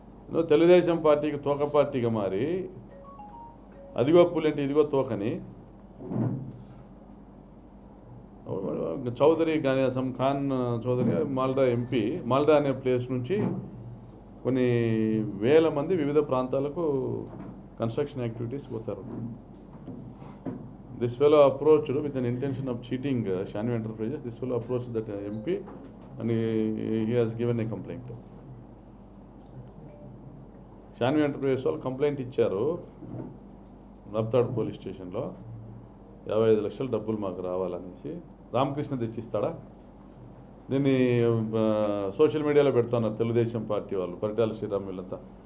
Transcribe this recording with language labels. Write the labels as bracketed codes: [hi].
[te] నువ్వు తెలుగుదేశం పార్టీకి తోక పార్టీగా మారి అదిగో పులంటే ఇదిగో తోకని చౌదరి సమ్ ఖాన్ చౌదరి మాల్దా ఎంపీ, మాల్దా అనే ప్లేస్ నుంచి కొన్ని వేల మంది వివిధ ప్రాంతాలకు కన్స్ట్రక్షన్ యాక్టివిటీస్ పోతారు. [en] This fellow approached with an intention of cheating Shanvi Enterprises. This fellow approached that MP and he has given a complaint. [te] Shanvi Enterprises వాళ్ళు కంప్లైంట్ ఇచ్చారు నబ్తాడ్ పోలీస్ స్టేషన్లో 55 లక్షల డబ్బులు మాకు రావాలనేసి. రామకృష్ణ తెచ్చిస్తాడా? దీన్ని సోషల్ మీడియాలో పెడుతున్నారు తెలుగుదేశం పార్టీ వాళ్ళు, పరిటాల శ్రీరామ్ వీళ్ళంతా.